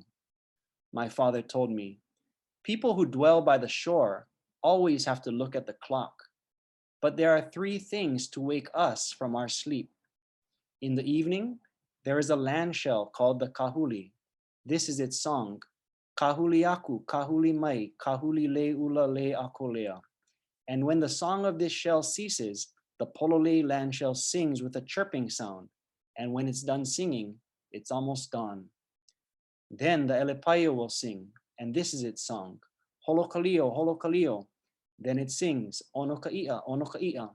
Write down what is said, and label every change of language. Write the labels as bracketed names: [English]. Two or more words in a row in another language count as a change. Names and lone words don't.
[English] My father told me, people who dwell by the shore always have to look at the clock, but there are 3 things to wake us from our sleep. In the evening, there is a land shell called the kahuli. This is its song, [Hawaiian] kahuli aku, kahuli mai, kahuli le ula le akolea. [English] And when the song of this shell ceases, the polole land shell sings with a chirping sound. And when it's done singing, it's almost dawn. Then the elepaio will sing, and this is its song, [Hawaiian] holokalio, holokalio. [English] Then it sings, [Hawaiian] onokaia, onokaia.